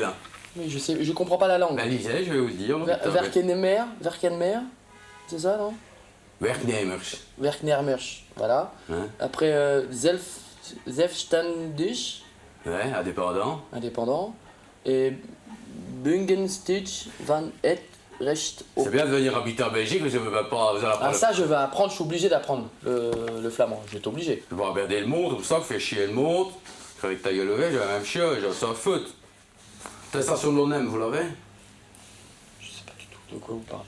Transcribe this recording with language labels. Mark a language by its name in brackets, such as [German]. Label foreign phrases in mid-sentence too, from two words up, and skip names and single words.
[French] là. Oui, je comprends pas la langue. Ben, lisez, je vais vous le dire. Verkenmer, c'est ça, non? [Dutch] Werknemers. Werknemers, [French] voilà. Hein? Après, Zelfstandig, Ouais, indépendant. indépendant. [Dutch] Et Bungenstig van het recht op. [French] C'est bien de venir habiter en Belgique, mais je ne veux pas vous allez apprendre. Ah ça je vais apprendre, je suis obligé d'apprendre le flamand, je vais être obligé. Je vais regarder le monde, comme ça, vous fait chier le monde. Avec ta gueule levée, j'ai la même chose, j'en s'en fout. Attestation de l'ONEM, vous l'avez? Je sais pas du tout de quoi vous parlez.